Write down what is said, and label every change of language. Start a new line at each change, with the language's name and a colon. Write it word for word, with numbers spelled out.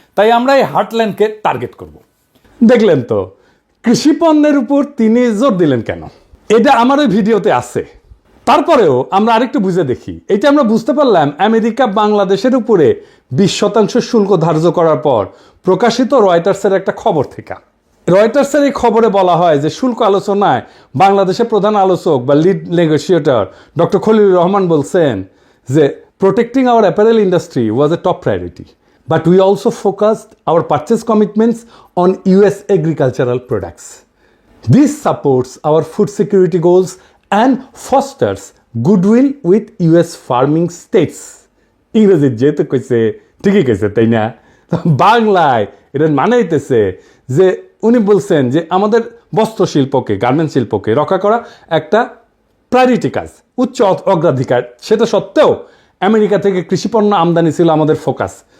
Bangla: তাই আমরা এই হার্টল্যান্ডকে টার্গেট করব। দেখলেন তো কৃষিপণ্যের উপর তিনি জোর দিলেন কেন, এটা আমার ওই ভিডিওতে আছে। তারপরেও আমরা আরেকটু বুঝে দেখি। এটা আমরা বুঝতে পারলাম আমেরিকা বাংলাদেশের উপরে বিশ শতাংশ শুল্ক ধার্য করার পর প্রকাশিত রয়টার্সের একটা খবর থেকে। রয়টার্সের এই খবরে বলা হয় যে শুল্ক আলোচনায় বাংলাদেশের প্রধান আলোচক বা lead negotiator doctor Khalilur Rahman বলছেন যে
English: protecting our apparel industry was a top priority, but we also focused our purchase commitments on U S agricultural products. This supports our food security goals and fosters goodwill with U S farming states.
Bangla: ইংরেজি যেহেতু কইছে ঠিকই কইছে, তাই না? বাংলায় এটার মানে হইতেছে যে উনি বলছেন যে আমাদের বস্ত্র শিল্পকে, গার্মেন্ট শিল্পকে রক্ষা করা একটা প্রায়োরিটি কাজ, উচ্চ অগ্রাধিকার। সেটা সত্ত্বেও আমেরিকা থেকে কৃষিপণ্য আমদানি ছিল আমাদের ফোকাস।